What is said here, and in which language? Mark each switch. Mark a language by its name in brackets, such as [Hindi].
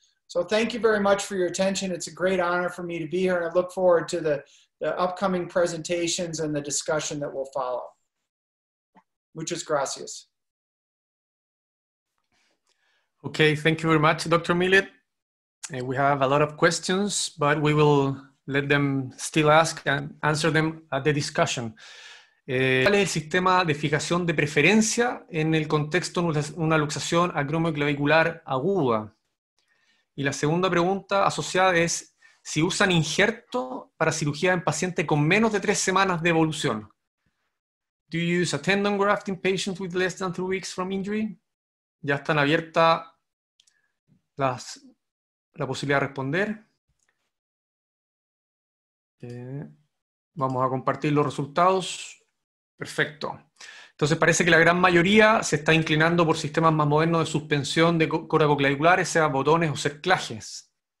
[English] So thank you very much for your attention. It's a great honor for me to be here, and I look forward to the upcoming presentations and the discussion that will follow. [Spanish] Muchas gracias. [English] Okay, thank you very much, Dr. Millet. We have a lot of questions, but we will let them still ask and answer them at the discussion. [Spanish] ¿Cuál es el sistema de fijación de preferencia en el contexto de una luxación acromioclavicular aguda? Y la segunda pregunta asociada es si usan injerto para cirugía en paciente con menos de 3 semanas de evolución. [English] Do you use a tendon graft in patients with less than 3 weeks from injury? [Spanish] Ya están abiertas la posibilidad de responder. Vamos a compartir los resultados. Perfecto. Entonces parece que la gran mayoría se está inclinando por sistemas más modernos de suspensión de coracoclaviculares, sea botones o cerclajes.